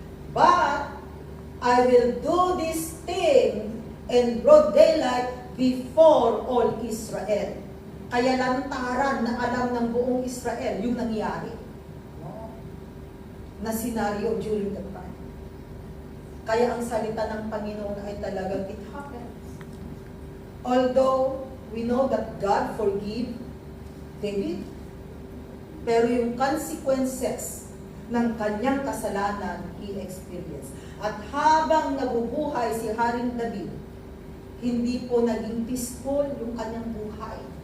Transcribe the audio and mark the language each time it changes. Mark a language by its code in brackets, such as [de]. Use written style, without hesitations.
[en] But, I will do this thing in broad daylight before all Israel. [tl] Kaya lantaran na alam ng buong Israel yung nangyari. No? [en] na scenario during that time. [tl] Kaya ang salita ng Panginoon ay talagang [en] it happens. Although we know that God forgive David, [tl] pero yung consequences ng kanyang kasalanan, [en] he experienced. [tl] At habang nabubuhay si Haring David, hindi po naging peaceful yung kanyang buhay.